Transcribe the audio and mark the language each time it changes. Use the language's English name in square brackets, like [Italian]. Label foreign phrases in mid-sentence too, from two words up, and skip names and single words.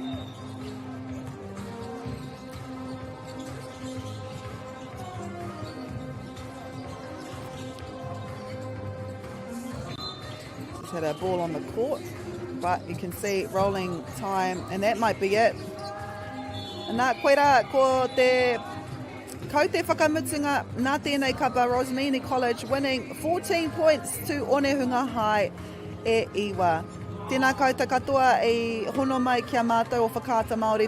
[English] Just had a ball on the court. But you can see rolling time, and that might be it. [Māori] Nā koe rā, ko te kau te whakamutunga nā tēnei kapa Rosmini College [English] winning 14 points to Onehunga High [Māori] e iwa. Tēnā koutou katoa I hono mai kia mātou o whakaata Māori.